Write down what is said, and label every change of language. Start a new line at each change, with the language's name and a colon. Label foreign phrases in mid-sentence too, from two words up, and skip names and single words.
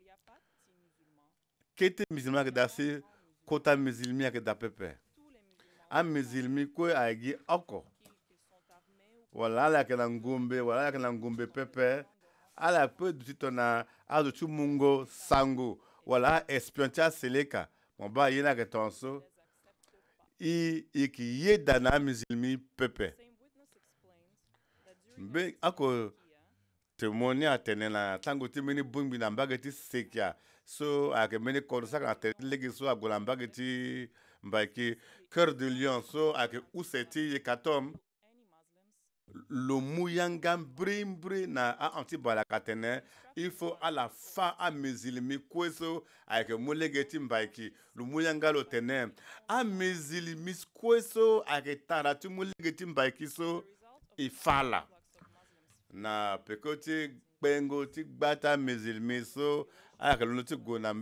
Sango: kete mizilimi ayeke da si kota mizilimi ayeke da pepe amizilimi kue ayeke gi oko wala ala yeke na ngombe wala ala yeke na ngombe pepe ala peut duti tongana azo ti mungo sango wala espion ti aseleka mo ba ye ni ayeke tongaso e yeke ye da na amizilimi pepe mbe ako témoin ni atene na tango ti mbeni bungbi na mbage ti sekia so ayeke mbeni kodro sara na tere ti lege so ague na mbage ti mbaki cœur de lion so ayeke use ti ye ka tongana lo mu yanga mbri na anti balaka tene
French: il faut
Sango: ala fa amizilimi kue so ayeke mu lege ti mbaki lo mu yanga lo tene amizilimi kue so ayeke tara ti mu lege ti mbaki so e fa ala na peko ti kpengo ti gba ti amizilimi so ayeke londo ti gue na